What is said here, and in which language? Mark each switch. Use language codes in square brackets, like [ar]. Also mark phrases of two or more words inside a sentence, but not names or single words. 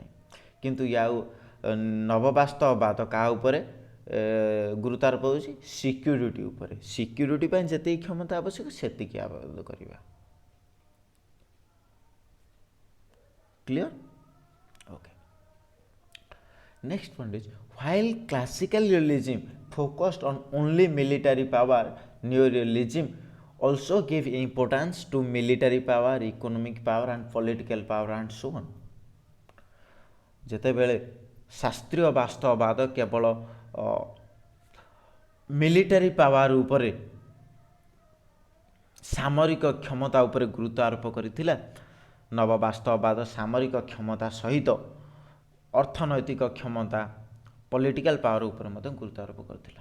[or] କିନ୍ତୁ ନବବାସ୍ତବବାଦ କାହା ଉପରେ ଗୁରୁତ୍ୱ ଆରୋପ ଦେଉଛି? ସିକ୍ୟୁରିଟି ଉପରେ। ସିକ୍ୟୁରିଟି ପାଇଁ ଯେତିକି କ୍ଷମତା ଆବଶ୍ୟକ ସେତିକି ଆବଦ୍ଧ କରିବା। କ୍ଲିୟର? ଓକେ। [en] next point is while classical realism focused on only military power, neo-realism also gave importance to military power, economic power and political power and so on. [or] ଯେତେବେଳେ ଶାସ୍ତ୍ରୀୟ ବାସ୍ତବବାଦ କେବଳ [en] military power [or] ଉପରେ, ସାମରିକ କ୍ଷମତା ଉପରେ ଗୁରୁତ୍ୱ ଆରୋପ କରିଥିଲା, ନବବାସ୍ତବବାଦ ସାମରିକ କ୍ଷମତା ସହିତ ଅର୍ଥନୈତିକ କ୍ଷମତା, [en] political power [or] ଉପରେ ମଧ୍ୟ ଗୁରୁତ୍ୱ ଆରୋପ କରିଥିଲା।